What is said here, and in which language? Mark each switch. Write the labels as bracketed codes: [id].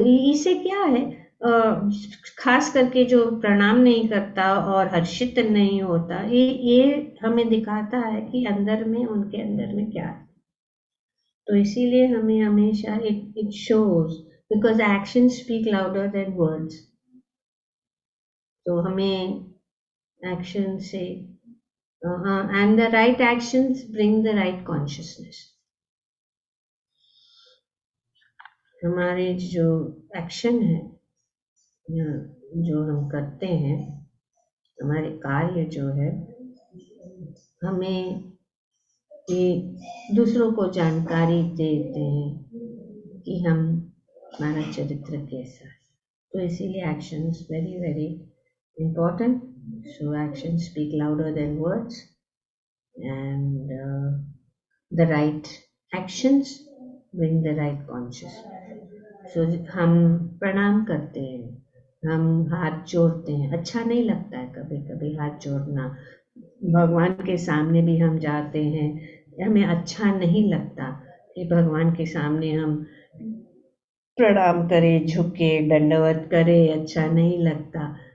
[hi] इसे क्या है, खास करके जो प्रणाम नहीं करता और हर्षित नहीं होता, ये हमें दिखाता है कि अंदर में, उनके अंदर में क्या है। तो इसीलिए हमें हमेशा [en] It shows, because action speak louder than words. [hi] तो हमें एक्शन से, [en] and the right actions bring the right consciousness. [hi] हमारे जो एक्शन है, जो हम करते हैं, हमारे कार्य जो है, हमें ये दूसरों को जानकारी देते हैं कि हमारा चरित्र कैसा है। तो इसीलिए [en] Action is very very important. So actions speak louder than words, and the right actions bring the right consciousness. [hi] So हम प्रणाम करते हैं, हम हाथ जोड़ते हैं, अच्छा नहीं लगता है कभी कभी हाथ जोड़ना, भगवान के सामने भी हम जाते हैं, हमें अच्छा नहीं लगता कि भगवान के सामने हम प्रणाम करें, झुके, दंडवत करें, अच्छा नहीं लगता।